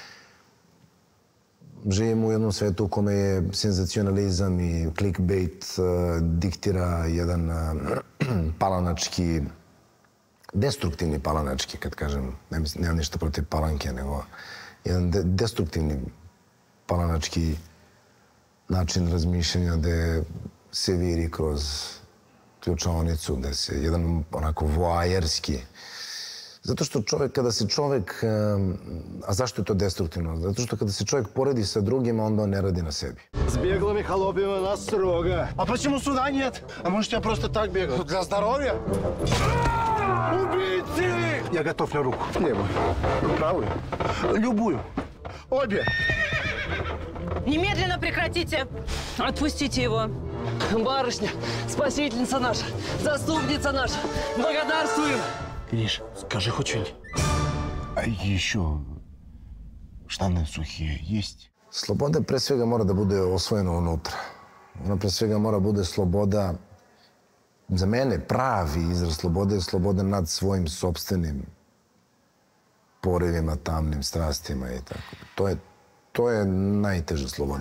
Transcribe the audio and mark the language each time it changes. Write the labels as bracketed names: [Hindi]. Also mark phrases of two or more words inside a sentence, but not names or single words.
[Serbian] Živimo u jednom svetu u kome je senzacionalizam i clickbait diktira jedan palanački, destruktivni palanački, kad kažem, nemam ništa protiv palanke, nego jedan destruktivni palanački način razmišljanja gde se viri kroz ključaonicu, gde se jedan onako voajerski. Zato što kada se čovek... A zašto je to destruktivno? Zato što kada se čovek poredi sa drugima, onda on ne radi na sebi. [Russian] С беглыми холопами у нас строго. А почему суда нет? А может, я просто так бегал? Для здоровья? Убийцы! Я готов на руку. Левую. Правую. Любую. Обе. Немедленно прекратите! Отпустите его. Барышня, спасительница наша, заступница наша, благодарствуем! Лиш, скажи хоть что-нибудь. А еще штаны сухие есть? [Serbian] Sloboda pre svega mora da bude osvojena unutra. Ona pre svega mora bude sloboda, za mene pravi izraz slobode je sloboda nad svojim sopstvenim porivima, tamnim strastima i tako. To je najteža sloboda.